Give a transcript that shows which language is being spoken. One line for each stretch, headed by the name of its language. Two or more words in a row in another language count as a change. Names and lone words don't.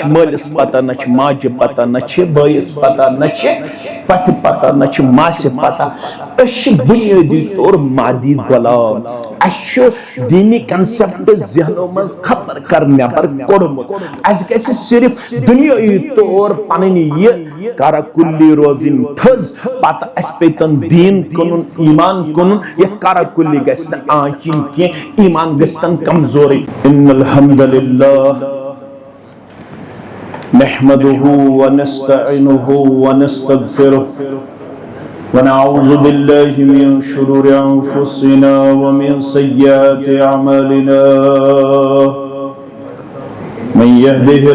Kashmiri: چھِ مٲلِس پتہ نہ چھِ ماجہِ پتہ نہ چھِ بٲیِس پتہ نہ چھِ پٹھِ پتہ نہ چھِ ماسہِ پتہ أسۍ چھِ بُنیٲدی طور مادی غلام اَسہِ چھُ دینی کنسپٹ ذہنو منٛز خطر کر نٮ۪بر کوٚڑمُت اَسہِ گژھِ صرف دُنیٲیی طور پنٕنۍ یہِ کارا کُلی روزٕنۍ تھٔز پتہٕ اَسہِ پیٚتن دیٖن کٕنُن ایٖمان کٕنُن یتھ کارا کُلی گژھِ نہٕ آنچ یِنۍ کینٛہہ ایٖمان گژھِ تن کمزورٕے ان
Arabic: الحمد للہ نحمده ونستعينه ونستغفره ونعوذ بالله من شرور أنفسنا ومن سيئات أعمالنا من يهده